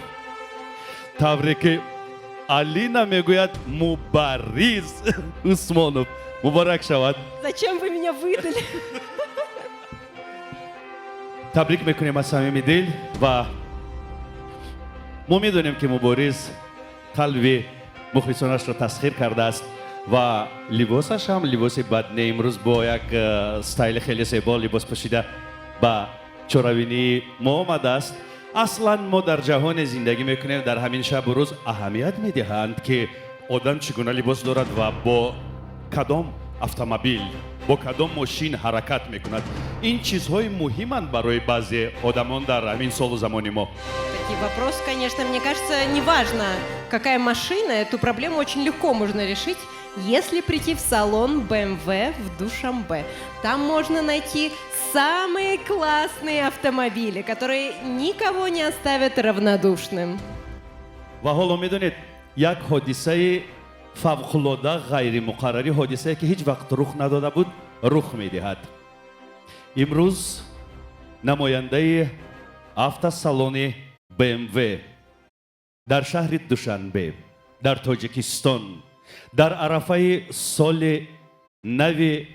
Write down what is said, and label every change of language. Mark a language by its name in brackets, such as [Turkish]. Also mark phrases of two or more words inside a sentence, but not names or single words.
[Tajik] Таврики Алина мегӯяд Мубариз Усмонов. Муборак шавад. [Russian] Зачем вы меня выдали? [Tajik] Табрик мекунем аз самими дил ва мо медонем ки Мубориз қалби мухлисонашро тасхир кардааст ва либосаш ҳам либоси бад не. имрӯз бо як стайли хеле зебо либос пӯшида ба чоравини мо омадааст. аслан мо дар ҷаҳоне зиндагӣ мекунем дар ҳамин шабу рӯз аҳамият медиҳанд ки одам чӣ гуна либос дорад ва бо кадом автомобил бо кадом мошин ҳаракат мекунад. Ин чизҳои муҳиманд барои баъзе одамон дар ҳамин солу замони мо. [Russian] Такие вопросы, конечно, мне кажется, неважно, какая машина, эту проблему очень легко можно решить, если прийти в салон BMW в Душанбе. Там можно найти самые классные автомобили, которые никого не оставят равнодушным. [Tajik] ва ҳоло медонед як ҳодисаи фавқулода ғайримуқаррари, ҳодисае ки ҳеҷ вақт рух надода буд, рух медиҳад. имрӯз намояндаи автосалони BMW дар шаҳри Душанбе дар Тоҷикистон дар арафаи соли нави